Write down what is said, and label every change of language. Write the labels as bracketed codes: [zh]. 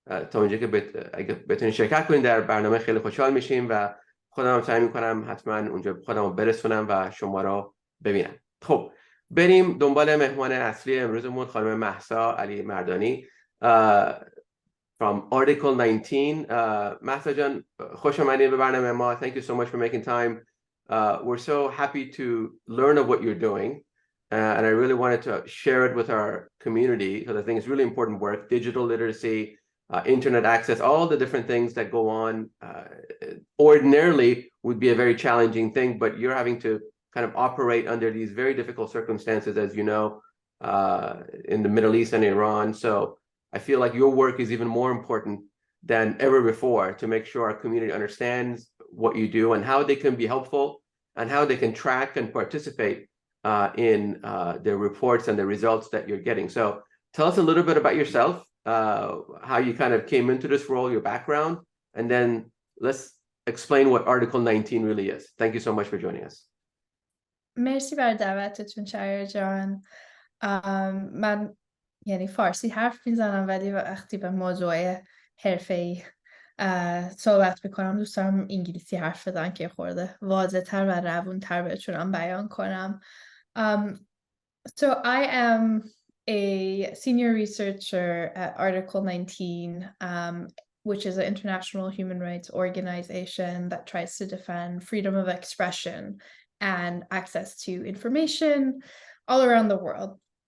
[fa] تا اونجا که اگه بتونین شرکت کنین در برنامه خیلی خوشحال میشیم و خودم هم سعی میکنم حتما اونجا خودم رو برسونم و شما رو ببینم. خب بریم دنبال مهمان اصلی امروزمون، خانم مهسا علیمردانی [en] from Article 19. [fa] مهسا جان، خوش آمدید به برنامه ما. [en] Thank you so much for making time. We're so happy to learn of what you're doing. and I really wanted to share it with our community because I think it's really important work, digital literacy, internet access, all the different things that go on ordinarily would be a very challenging thing, but you're having to kind of operate under these very difficult circumstances, as you know, in the Middle East and Iran. So I feel like your work is even more important than ever before to make sure our community understands what you do and how they can be helpful and how they can track and participate in the reports and the results that you're getting. So tell us a little bit about yourself, how you kind of came into this role, your background, and then let's explain what Article 19 really is. Thank you so much for joining us. [fa] مرسی برای دعوتتون شهریار جان. من یعنی فارسی حرف میزنم ولی وقتی به موضوع حرفه‌ای صحبت میکنم دوست دارم انگلیسی حرف بزنم که خورده واضح‌تر و روون‌تر بتونم بیان کنم. [en] So I am a senior researcher at Article 19, which is an international human rights organization that tries to defend freedom of expression and access to information all around the world.